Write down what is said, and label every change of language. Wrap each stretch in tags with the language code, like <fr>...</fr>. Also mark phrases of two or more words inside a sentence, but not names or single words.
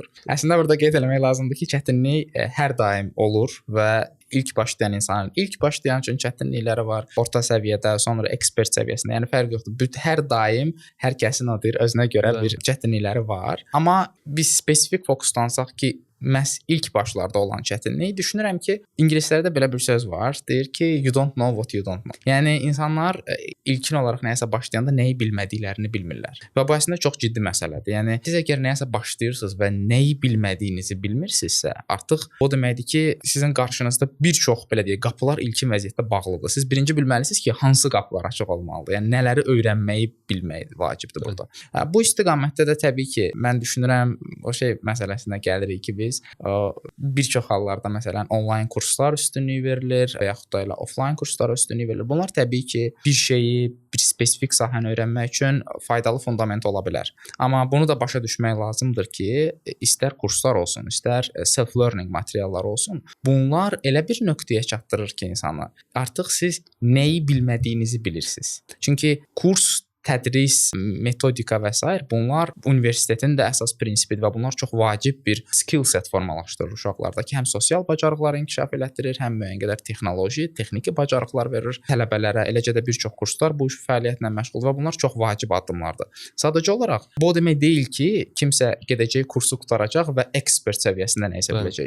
<az>Əslində burada qeyd etmək lazımdır ki, çətinlik hər daim olur və ilk başlayan insanın ilk başlayan üçün çətinlikləri var. Orta səviyyədə, sonra ekspert səviyyəsində. Yəni fərq yoxdur. Hər daim hər kəsin özünə görə bir çətinlikləri var. Amma biz spesifik fokuslansaq ki, məhz ilk başlarda olan çətinlik düşünürəm ki, ingilislərdə belə bir söz var. Deyir ki,</az> <en>you don't know what you don't know.</en> <az>Yəni insanlar ilkin olaraq nəyəsə başlayanda nəyi bilmədiklərini bilmirlər. Və bu əslində çox ciddi məsələdir. Yəni siz əgər nəyəsə başlayırsınız və nəyi bilmədiyinizi bilmirsinizsə, artıq o deməkdir ki, sizin qarşınızda bir çox belə deyək, qapılar ilkin vəziyyətdə bağlıdır. Siz birinci bilməlisiniz ki, hansı qapılar açıq olmalıdır. Yəni nələri öyrənməyi bilmək vacibdir burada. Bu istiqamətdə də təbii ki, mən düşünürəm o şey məsələsinə gəlirik ki, biz bir çox hallarda məsələn onlayn kurslar üstünlük verilir və yaxud da elə offlayn kurslara üstünlük verilir. Bunlar təbii ki, bir şeyi, bir spesifik sahəni öyrənmək üçün faydalı fundament ola bilər. Amma bunu da başa düşmək lazımdır ki, istər kurslar olsun, istər self-learning materiallar olsun, bunlar elə bir nöqtəyə çatdırır ki, insanı. Artıq siz nəyi bilmədiyinizi bilirsiniz. Çünki kurs, tədris, metodika və s. bunlar universitetin də əsas prinsipidir və bunlar çox vacib bir</az> <en>skill set</en> <az>formalaşdırır uşaqlarda ki, həm sosial bacarıqları inkişaf elətdirir, həm müəyyən qədər texnoloji, texniki bacarıqlar verir tələbələrə. Eləcə də bir çox kurslar bu fəaliyyətlə məşğuldur və bunlar çox vacib addımlardır. Sadəcə olaraq bu o demək deyil ki, kimsə gedəcək kursu qurtaracaq və ekspert səviyyəsində nə isə biləcək.</az>